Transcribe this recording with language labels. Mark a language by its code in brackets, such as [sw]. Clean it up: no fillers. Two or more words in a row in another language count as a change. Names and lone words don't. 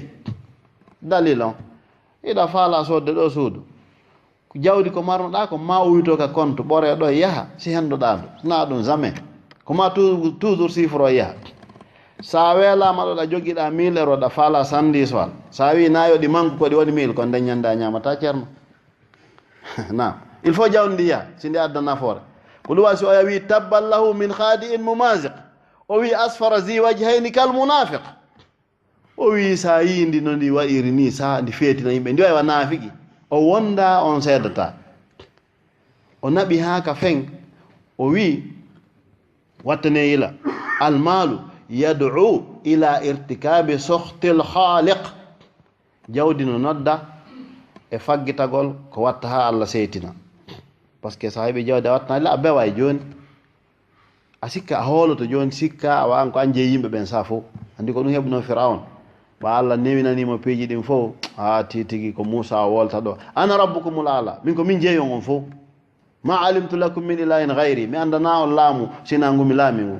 [ff] dalil on, iɗa faala sodde ɗo suudu, jawdi ko marnoɗa ko ma uyto ka compte ɓore ɗo yaha si hendoɗa ɗo, sina ɗum jamais ko ma toujours chiffre o yaha. sa weelama ɗo ɗa joguiɗa 1000 euro ɗa faala sandiswal, sa wi nayo ɗi manque ko ɗi woni 1000, kon daññanda ñamata ceerno. nam, [fr] il faut [ff] jawdi ndi yaha si ndi adda nafoore. ko ɗum wasi o wi: [ar] تبا له من خادع مماذق, [ff] o wi: [ar] أصفر ذي وجهين كالمنافق. [ff] o wi sa yindi no ndi waɗiri ni, sa ndi feetina yimɓe, ndi wawa naafiki, o wonda on seedata. o naɓi ha ka feng, o wi: [ar] وتارة يلا المال يدعو إلى ارتكاب سخط الخالق. [ff] jawdi no nodda e faggitagol ko watta ha Allah seytina. [fr] par ce que [ff] sa heɓi jawdi a wattana a bewa e joni, a sikka a hooloto joni, sikka a wawan ko anje yimɓe ɓen sa fof. andi ko ɗum heɓuno Firaun, ba Allah newinanimo piiji ɗin fof, titigi ko Moussa wolta ɗo: [ar] أنا ربكم الأعلى, [ff] min ko min jeeyon on fof, [ar] ما علمت لكم من إله غيري, [ff] mi andana on laamu sina ngumi laami mum.